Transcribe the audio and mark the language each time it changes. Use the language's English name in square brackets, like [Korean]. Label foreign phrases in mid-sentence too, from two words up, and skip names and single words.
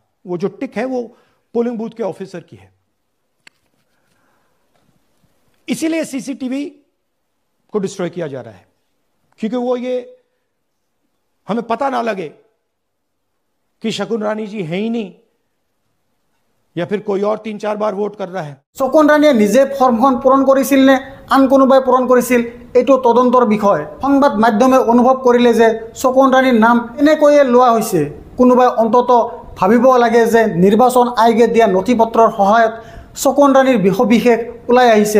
[Hindi] वो जो टिक है वो [English] polling booth [Hindi] के ऑफिसर की है। इसीलिए सीसीटीवी को डिस्ट्रॉय किया जा रहा है, क्योंकि वो ये हमें पता ना लगे कि शकुन रानी जी है ही नहीं या फिर कोई और 3-4 बार ভোট कर रहा है। [Assamese] শকুন ৰাণীয়ে নিজে ফৰ্মখন পূৰণ কৰিছিল নে আন কোনোবাই পূৰণ কৰিছিল এইটো তদন্তৰ বিষয়। সংবাদ মাধ্যমে অনুভৱ কৰিলে যে শকুন ৰাণীৰ নাম এনেকৈয়ে লোৱা হৈছে। কোনোবাই অন্তত ভাবিব লাগে যে নিৰ্বাচন আয়োগে দিয়া নথিপত্ৰৰ সহায়ত শকুন ৰাণীৰ বিশেষ ওলাই আহিছে।